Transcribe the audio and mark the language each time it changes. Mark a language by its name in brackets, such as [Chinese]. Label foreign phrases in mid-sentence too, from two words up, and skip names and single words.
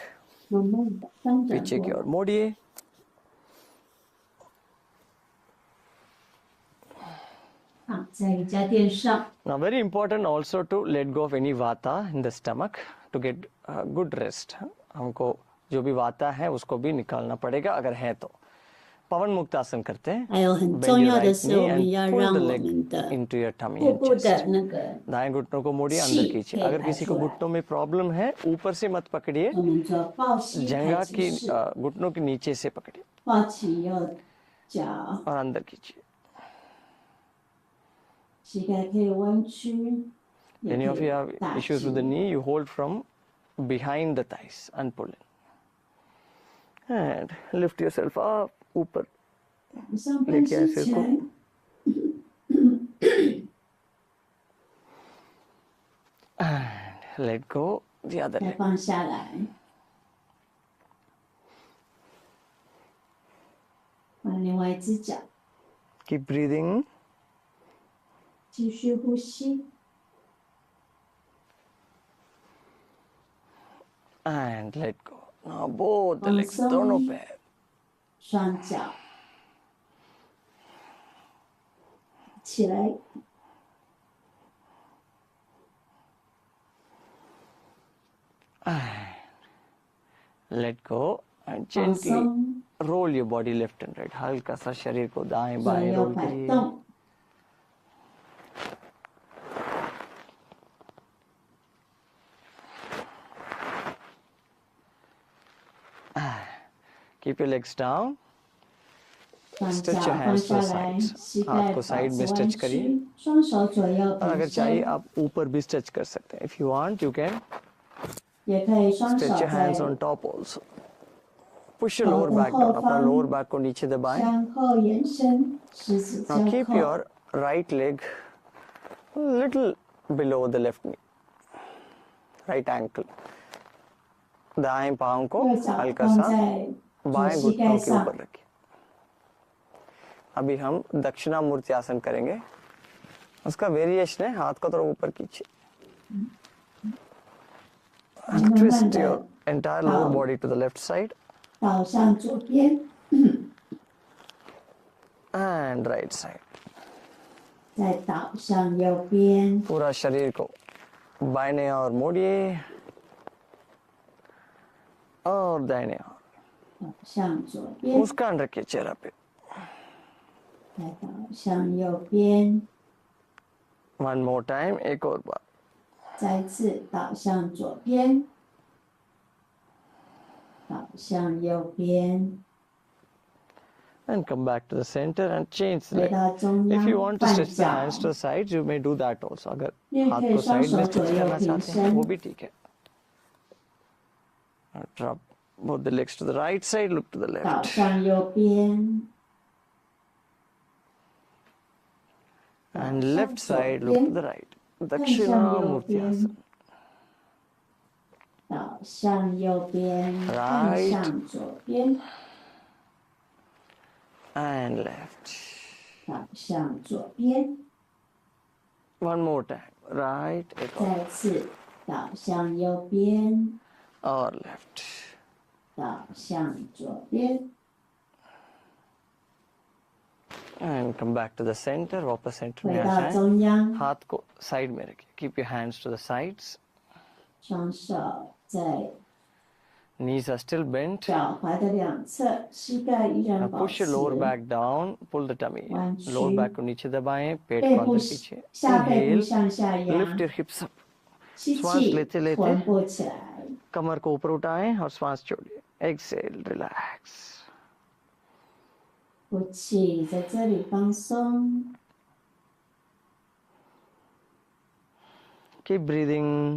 [Chinese] 慢慢的翻转 [Hindi] पीछे की [Chinese] 过 [Hindi] ओर मोड़िए. [Chinese] 来，躺在瑜伽垫上。 [English] Now very important also to let go of any vata in the stomach to get good rest. [Hindi] हमको जो भी वाता है उसको भी निकालना पड़ेगा अगर है तो. पवन मुक्तासन करते हैं. [Chinese] 还有很 [English] Bend [Chinese] 重 [English] your [Chinese] 要的 [English] right [Chinese] 是， [English] knee [Chinese] 我们要 [English] and pull [Chinese] 让 [English] the [Chinese] 我 [English] leg [Chinese] 们的 [English] into your tummy [Chinese] 腹 [English] and [Chinese] 部的 [English] chest. [Chinese] 那个 [Hindi] दाएं घुटनों को मोड़िए अंदर ची खींचिए. है, अगर किसी को ऐसा है। घुटनों में प्रॉब्लम है ऊपर से मत पकड़िए. [Chinese] 我们做抱膝太 [Hindi] जंगा [Chinese] 极 [Hindi] की [Chinese] 式， [Hindi] घुटनों के नीचे से पकड़िए [Chinese] 抱起右脚， [Hindi] और अंदर खींचिए. [Chinese] 膝盖可以弯曲，也 [English] Any [Chinese] 可 [English] of [Chinese] 以 [English] you have [Chinese] 打 [English] issues with the [Chinese] 直。 [English] knee, you hold from behind the thighs and pull in. And lift yourself up, [Hindi] ऊपर [Chinese] 往上攀升起来， [English] and let go the other [Chinese] 再 [English] leg. [Chinese] 放下来，换另外一只脚， [English] Keep breathing. [Chinese] 继续呼吸， [English] And let go. Now both the [Chinese] 放 [English] legs, [Hindi] दोनों [Chinese] 松 [Hindi] पैर. [Chinese] 双脚起来， [English] Let go and [Chinese] 放 [English] gently [Chinese] 松， [English] roll your body left and right. [Hindi] हल्का सा शरीर को दाएं [Chinese] 左 [Hindi] बाएं [Chinese] 右 [Hindi] रोल [Chinese] 摆 [Hindi] करिए. [Chinese] 动， [English] Keep your legs down. [Chinese] 双脚 [English] Stretch your [Chinese] 放 [English] hands to [Chinese] 下 [English] the [Chinese] 来， [English] sides. [Chinese] 膝 [Hindi] हाथ [Chinese] 盖 [Hindi] को [Chinese] 保 [Hindi] साइड [Chinese] 持 [Hindi] में [Chinese] 弯 [Hindi] स्ट्रेच करिए. [Chinese] 曲，双手左右 [Hindi] और अगर [Chinese] 平 [Hindi] चाहिए [Chinese] 伸， [Hindi] आप ऊपर भी स्ट्रेच कर सकते हैं. [English] If you want, you can [Chinese] 也可以双手 [English] stretch your [Chinese] 在 [English] hands on top also. Push your [Chinese] 头 [English] lower [Chinese] 的 [English] back [Chinese] 后 [English] down. अपना [Chinese] 方 [English] lower back [Hindi] को नीचे दबाएं. [Chinese] 向后延伸，十指 [English] Now [Chinese] 交 [English] keep [Chinese] 扣， [English] your right leg a little below the left knee. Right ankle. [Hindi] दाएं पांव को [Chinese] 右脚 [Hindi] हल्का [Chinese] 放 [Hindi] सा [Chinese] 在左 [Hindi] बाएं [Chinese] 膝 [Hindi] घुटनों [Chinese] 盖 [Hindi] के [Chinese] 上 [Hindi] ऊपर，रखिए. अभी हम दक्षिणामूर्ति आसन करेंगे. उसका वेरिएशन है हाथ को थोड़ा ऊपर कीजिए. [Chinese] 慢慢 [English] Twist [Chinese] 的 [English] your entire lower body to the left side [Chinese] 倒向左边， [English] and right side. [Chinese] 再倒向右边， [Hindi] पूरा शरीर को बाएं ओर मोड़िए और दाहिने ओर. [Chinese] 倒向左边， [Hindi] मुस्कान रखिए चेहरा पे. [Chinese] 再倒向右边， [English] One more time, [Hindi] एक और बार. [Chinese] 再次倒向左边，倒向右边， [English] And come back to the center and change the [Chinese] 回 [English] leg. [Chinese] 到中 [English] If you [Chinese] 央， [English] want to [Chinese] 换 [English] stretch the [Chinese] 脚， [English] hands to the sides, you may do that also. [Hindi] अगर [Chinese] 你也 [Hindi] हाथ [Chinese] 可以 [Hindi] को [Chinese] 双 [Hindi] साइड [Chinese] 手 [Hindi] में [Chinese] 左 [Hindi] स्ट्रेच [Chinese] 右 [Hindi] करना [Chinese] 平 [Hindi] चाहते हैं [Chinese] 伸 [Hindi] वो，भी ठीक है. [English] And drop both the legs to the right side, look to the [Chinese] 倒 [English] left. [Chinese] 向右边， [English] And [Chinese] 向 [English] left [Chinese] 左 [English] side, look to [Chinese] 边， [English] the right. [Chinese] 看向右 [English] Dakshinamurti [Chinese] 边 [English] Asana.， [Chinese] 倒向右边，看 [English] Right [Chinese] 向左边， [English] and left. [Chinese] 倒向左边， [English] One more time. Right, [Hindi] एक और [Chinese] 再次倒向右边， [Hindi] और left. [Chinese] 倒向左边， [English] And come back to the center. [Hindi] वापस center [Chinese] 回 [Hindi] में आ [Chinese] 到 [Hindi] जाएं. [Chinese] 中央， [Hindi] हाथ को साइड में रखिए. [English] Keep your hands to the sides. [Chinese] 双手在 [English] Knees are still bent. [Chinese] 脚踝的两侧，膝盖依 [English] Now [Chinese] 然保 [English] push [Chinese] 持 [English] your lower back down. Pull the tummy. in. [Chinese] 弯曲 [English] Lower back [Hindi] को नीचे दबाएं. पेट [Chinese] 背 [Hindi] को [Chinese] 部 [Hindi] अंदर खींचिए. [Chinese] 下背部 [English] Inhale. [Chinese] 向下压， [English] Lift your hips up. [Chinese] 吸 [Hindi] श्वास [Chinese] 气 [Hindi] लेते लेते [Chinese] 臀部起来， [Hindi] कमर को ऊपर उठाएं और श्वास छोड़िए. [English] Exhale. Relax. [Chinese] 呼气，在这里放松， [English] Keep breathing.